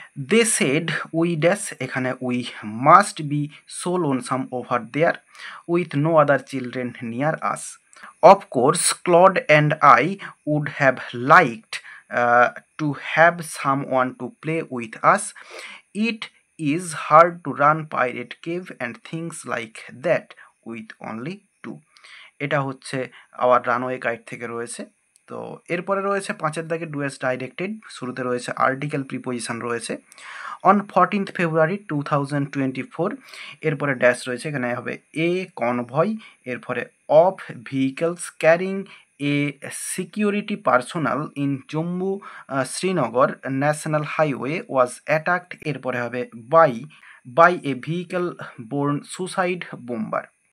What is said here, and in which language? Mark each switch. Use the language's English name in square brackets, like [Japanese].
[English] They said we dash, এখানে we must be so lonesome over there with no other children near us. Of course Claude and I would have liked to have someone to play with us. It is hard to run pirate cave and things like that with only two, [Bangla] এটা হচ্ছে hour runway guide থেকে রয়েছে। তো এরপরে রয়েছে 5 দাগে [English] do as directed, [Bangla] শুরুতে রয়েছে আর্টিকেল প্রিপোজিশন রয়েছে। [English] on 14th February 2024, [Bangla] এরপরে ড্যাশ রয়েছে, এখানে হবে [English] a convoy, এরপরে of vehicles carrying a security personnel in Jammu Srinagar national highway was attacked, [Bangla] এরপরে হবে [English] By a vehicle borne suicide bomber.